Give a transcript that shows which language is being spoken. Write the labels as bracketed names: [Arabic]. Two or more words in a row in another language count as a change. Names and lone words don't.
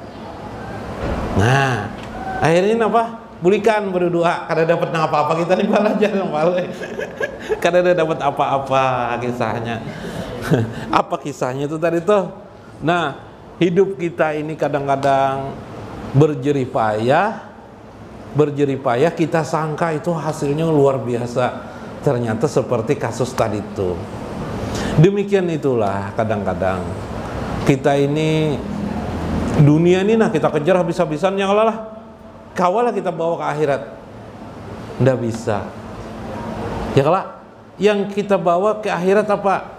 [Indonesian] Nah, akhirnya apa? [Banjar] Bulikan berdua, kada dapat apa-apa kita nih balajar yang balik. Kada dapat apa-apa kisahnya. [Indonesian] Apa kisahnya itu tadi tuh? Nah, hidup kita ini kadang-kadang berjerih payah kita sangka itu hasilnya luar biasa, ternyata seperti kasus tadi itu. Demikian itulah kadang-kadang kita ini dunia ini kita kejar habis-habisan yang kawalah kita bawa ke akhirat ndak bisa ya yang kita bawa ke akhirat apa?